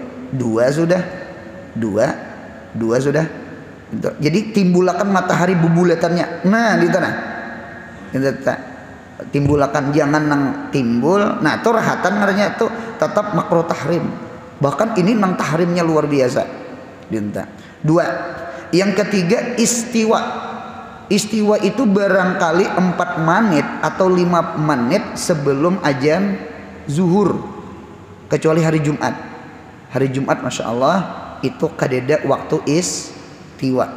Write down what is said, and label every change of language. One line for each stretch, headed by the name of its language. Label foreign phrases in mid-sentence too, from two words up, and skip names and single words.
Banjar: 2 sudah. Jadi timbulakan matahari bubulatannya. Nah, di tanah. Timbulakan, jangan nang timbul. Nah, itu rahatan ngarannya itu tetap makruh tahrim. Bahkan ini nang tahrimnya luar biasa. 2.
Indonesian: Yang ketiga istiwa. Istiwa itu barangkali 4 menit atau 5 menit sebelum azan zuhur, kecuali hari Jumat.
Banjar: Hari Jumat
Arabic: Masya Allah
Banjar: itu kadeda waktu istiwa.